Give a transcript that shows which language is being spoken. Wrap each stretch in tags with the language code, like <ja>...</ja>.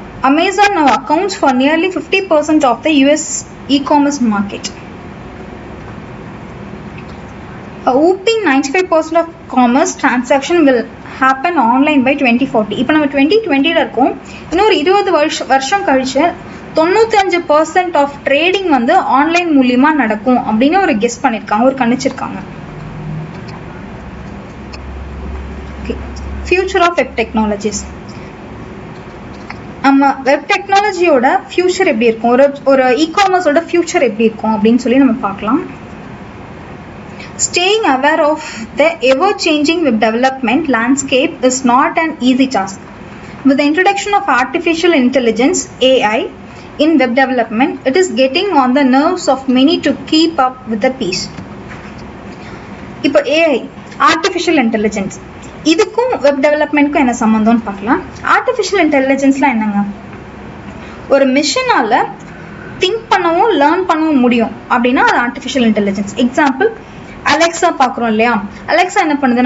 <en>Amazon now accounts for nearly 50% of the US e-commerce market. A whopping 95% of commerce transaction will happen online by 2040.</en> <ta>இப்போ நம்ம 2020ல இருக்கோம், இன்னொரு 20 வருஷம் கழிச்சு 95% of trading வந்து ஆன்லைன் மூலியமா நடக்கும் அப்படின்னு ஒரு கெஸ் பண்ணியிருக்காங்க, ஒரு கணிச்சிருக்காங்க. Future of web technologies. நம்ம வெப் டெக்னாலஜியோட ஃபியூச்சர் எப்படி இருக்கும், ஒரு இ-காமர்ஸோட ஃபியூச்சர் எப்படி இருக்கும் அப்படின்னு சொல்லி நம்ம பார்க்கலாம்.</ta> <en>Staying aware of the ever-changing web development landscape is not an easy task. With the introduction of artificial intelligence (AI), in web development, it is getting on the nerves of many to keep up with the pace.</en> <ta>இப்போ AI, artificial intelligence, இதுக்கும் web டெவலப்மெண்ட்க்கும் என்ன சம்பந்தம்னு பார்க்கலாம். Artificial இன்டெலிஜென்ஸ்லாம் என்னங்க? ஒரு மிஷினால think பண்ணவும் learn பண்ணவும் முடியும் அப்படின்னா அது ஆர்டிஃபிஷியல் இன்டெலிஜென்ஸ். எக்ஸாம்பிள் அலெக்ஸா பார்க்குறோம் இல்லையா? அலெக்ஸா என்ன பண்ணுது?</ta>